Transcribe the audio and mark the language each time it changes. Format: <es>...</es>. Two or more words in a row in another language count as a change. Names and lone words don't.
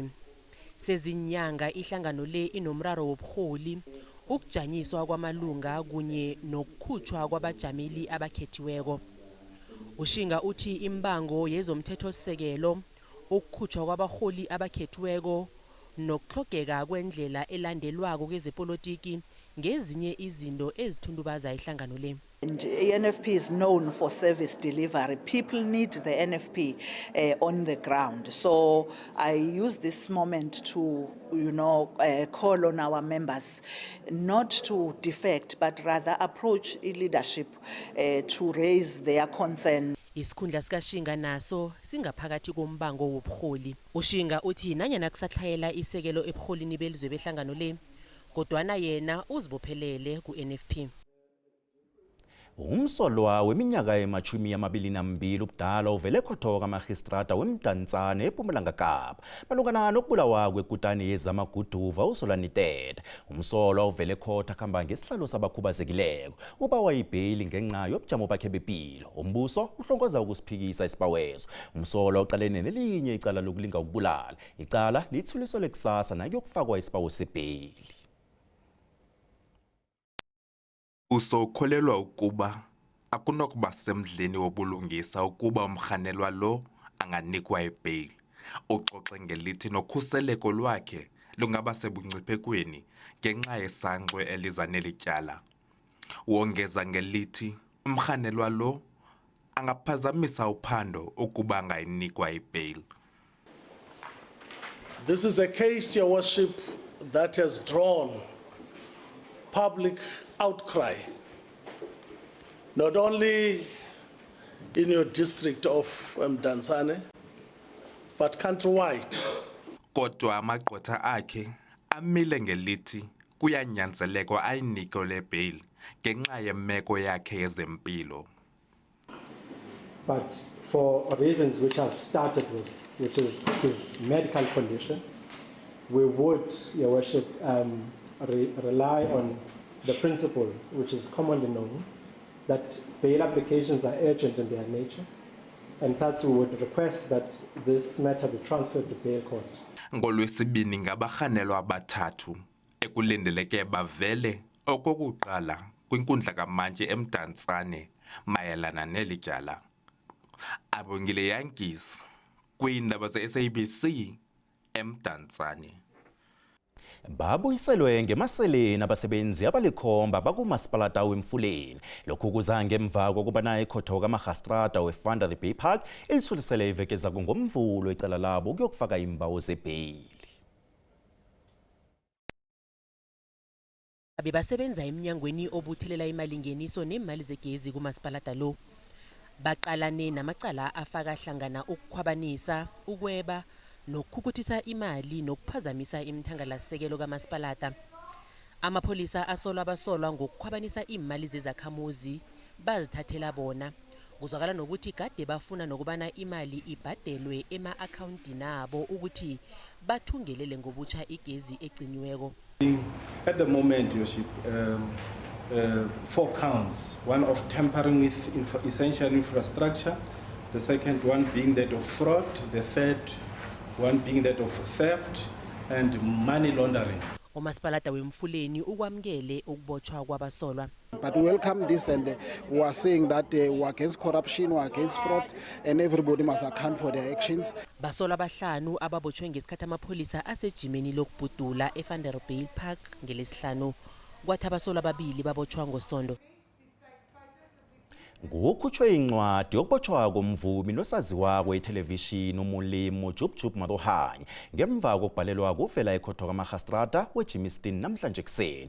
<nr>Sezinyanga ihlangano le inomraro wobuholi, ukujanyiswa kwamalunga kunye nokukhutshwa kwabajameli abakhethiweko. Ushinga uthi imbango yezomthethosisekelo, ukukhutshwa kwabaholi abakhethiweko nokuhlogeka kwendlela elandelwako kwezepolitiki ngezinye izinto ezithundubaza ihlangano le.</nr> <en>And NFP is known for service delivery. People need the NFP on the ground. So I use this moment to, call on our members not to defect, but rather approach leadership to raise their concern.</en> <nr>Isikhundla sikaShinga naso singaphakathi kombango wobuholi. Ushinga uthi nanyana kusathlayela isekelo ebuholini belizwe behlangano le, kodwana yena uzibophelele ku-NFP. Umsolwa weminyaka ema-22 ubudala uvele ekhotho kamagistrata weMdantsane eMpumalanga Kapa malungana nokubulawa kwekutani yezamaguduva uZolani Tete. Umsolwa uvele ekhotho akhamba ngesihlalo sabakhubazekileko ubawa ibheyili ngenxa yobujamo bakhe bempilo. Umbuso uhlongoza ukusiphikisa isibawezo. Umsolwa uqalene nelinye icala lokulinga ukubulala. Icala lithuliselwe kusasa nakuyokufakwa isibawo sebheyili.</nr> <xh>Usokholelwa ukuba akunokuba semdleni wobulungisa ukuba umrhanelwa lo anganikwa ibheyili. Uxoxe ngelithi nokhuseleko lwakhe lungaba sebungciphekweni ngenxa yesanqwe eliza nelityala. Wongeza ngelithi umrhanelwa lo angaphazamisa uphando ukuba angayinikwa ibheyili.</xh> <en>This is a case, Your Worship, that has drawn public outcry, not only in your district of Mdantsane, but countrywide.</en> <xh>Kodwa amagqwetha akhe amile ngelithi kuyanyanzelekwa ayinike le bheyili ngenxa yemeko yakhe yezempilo.</xh> <en>But for reasons which I've started with, which is his medical condition, we would, Your Worship, rely on the principle, which is commonly known, that bail applications are urgent in their nature, and thus we would request that this matter be transferred to bail court.</en> <xh>NgoLwesibini ngabarhanelwa abathathu ekulindeleke bavele okokuqala kwinkundla kamantyi eMdantsane mayelana neli tyala. Abongile Yankees kwiindaba ze-SABC eMdantsane.</xh> <nr>babuyiselwe ngemaseleni abasebenzi abalikhomba bakumasipalata weMfuleni. Lokhu kuza ngemva kokubana ikhotho kaMagistrata weFanda the Bay Park ilithulisele iveke zayo ngoMvulo icala labo kuyokufaka imbawo zebheyili. Bebasebenza eminyangweni obuthelela imali ngeniso nemali zegezi kumasipalata lo. Baqalane namacala afaka hlangana ukukhwabanisa, ukweba, nokukhukuthisa imali nokuphazamisa imithangalasekelo kamasipalata. Amapholisa asolwa ngokukhwabanisa imali zezakhamuzi bazithathela bona. Kuzwakala nokuthi kade bafuna nokubana imali ibhadelwe ema-akhawuntini abo ukuthi bathungelele ngobutsha igezi egciniweko.</nr> <en>At the moment, Your Worship, 4 counts. One of tampering with essential infrastructure, the second one being that of fraud, the third one being that of theft and money laundering.</en> <xh>Umasipalata weMfuleni ukwamkele ukubotshwa kwabasolwa.</xh> <en>But we welcome this, and we are saying that we are against corruption, we are against fraud, and everybody must account for their actions.</en> <nr>Basolwa abahlanu ababotshwe ngesikhathi amapholisa asejimeni lokubhudula eVan der Bijl Park ngelesihlanu. Kwathi abasolwa ababili babotshwa ngoSondo. Ngokukhutshwe incwadi yokubotshwa komvumi nosaziwa kwethelevishini umulimo Jub Marohanye ngemva kokubhalelwa kuvela ikhotho kaMagistrata weJimmiston namhlanje kuseni.</nr>